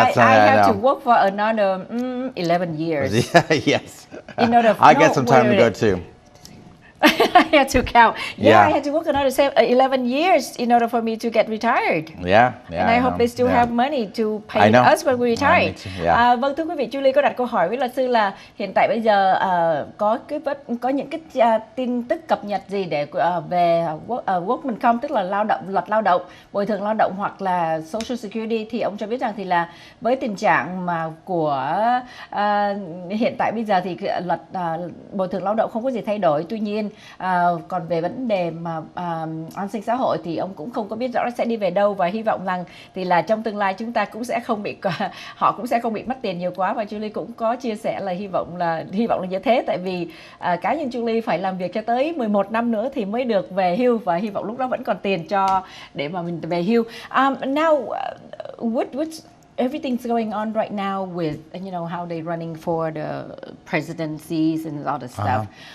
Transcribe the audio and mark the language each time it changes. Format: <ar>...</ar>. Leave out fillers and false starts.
<en>I have to work for another 11 years. Yes. In order I got some time to go too. I had to count. Yeah, I had to work another 11 years in order for me to get retired. Yeah. And I hope they still have money to pay us when we retire.</en> <vi>Vâng, thưa quý vị, Julie có đặt câu hỏi với luật sư là hiện tại bây giờ có những cái tin tức cập nhật gì để về Workman Comp, tức là luật lao động, bồi thường lao động hoặc là Social Security, thì ông cho biết rằng thì là với tình trạng mà của hiện tại bây giờ thì luật bồi thường lao động không có gì thay đổi. Tuy nhiên còn về vấn đề mà an sinh xã hội thì ông cũng không có biết rõ sẽ đi về đâu, và hy vọng rằng thì là trong tương lai chúng ta cũng sẽ không bị họ cũng sẽ không bị mất tiền nhiều quá. Và Julie cũng có chia sẻ là hy vọng là như thế, tại vì cá nhân Julie phải làm việc cho tới 11 năm nữa thì mới được về hưu, và hy vọng lúc đó vẫn còn tiền để mà mình về hưu.</vi> <en>Now what's everything's going on right now with, you know, how they running for the presidencies and all the stuff.</en>